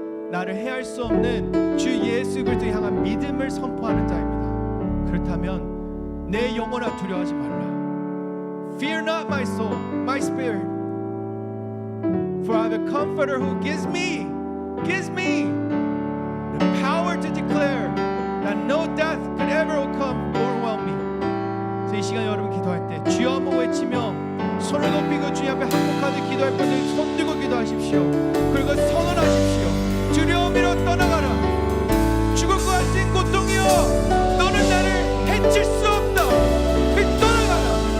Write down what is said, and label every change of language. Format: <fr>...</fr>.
<ko>나를 해할 수 없는 주 예수 그리스도를 향한 믿음을 선포하는 자입니다. 그렇다면 내 영혼아 두려워하지 말라.</ko> <en>Fear not my soul, my spirit. For I have a comforter who gives me the power to declare that no death could ever come overwhelm me.</en> <ko>그래서 이 시간 여러분 기도할 때 주여 한번 외치며 손을 높이고 주님 앞에 한복하듯 기도할 분들 손 들고 기도하십시오. 그리고 선언하십시오. 두려움으로 떠나가라. 죽을 것 같은 고통이여 너는 나를 해칠 수 없다. 떠나가라.</ko>